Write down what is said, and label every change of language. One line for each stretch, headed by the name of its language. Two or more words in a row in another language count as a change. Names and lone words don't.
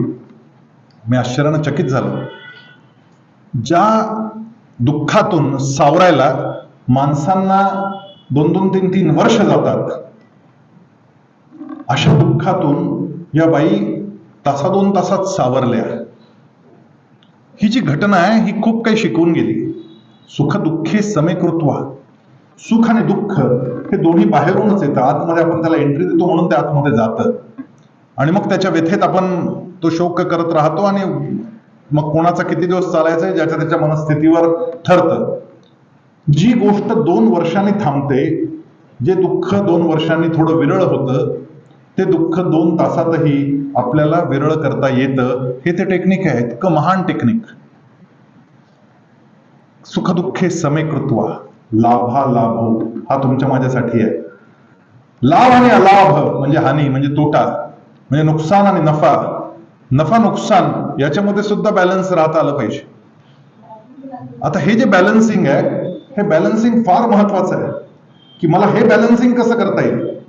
Marathi: मी आश्चर्यानं चकित झालो। ज्या दुःखातून सावरायला माणसांना 2-2, 3-3 वर्ष जातात, अशा दुःखातून या बाई तासा 2 तासात सावरल्या। ही जी घटना आहे ही खूप काही शिकवून गेली।
Sanskrit: सुख दुःखे समे कृत्वा,
Marathi: सुख आणि दुःख हे दोन्ही बाहेरूनच येतं, आतमध्ये आपण त्याला एंट्री देतो म्हणून ते आतमध्ये जातं आणि मग त्याच्या व्यथेत आपण तो शोक करत राहतो आणि मग कोणाचा किती दिवस चालायचा आहे ज्याच्या त्याच्या मनस्थितीवर ठरतं। जी गोष्ट 2 वर्षांनी थांबते, जे दुःख 2 वर्षांनी थोडं विरळ होतं, ते दुःख 2 तासातही आपल्याला विरळ करता येतं। हे ते टेक्निक आहे, इतकं महान टेक्निक।
Sanskrit: सुखदुःखे समे कृत्वा, लाभालाभो
Marathi: हा तुमच्या माझ्यासाठी आहे. लाभ आणि अलाभ म्हणजे हानी म्हणजे तोटा, म्हणजे नुकसान आणि नफा, नफा नुकसान याच्यामध्ये सुद्धा बॅलन्स राहता आलं पाहिजे. आता हे जे बॅलन्सिंग आहे, हे बॅलन्सिंग फार महत्वाचं आहे की मला हे बॅलन्सिंग कसं करता येईल.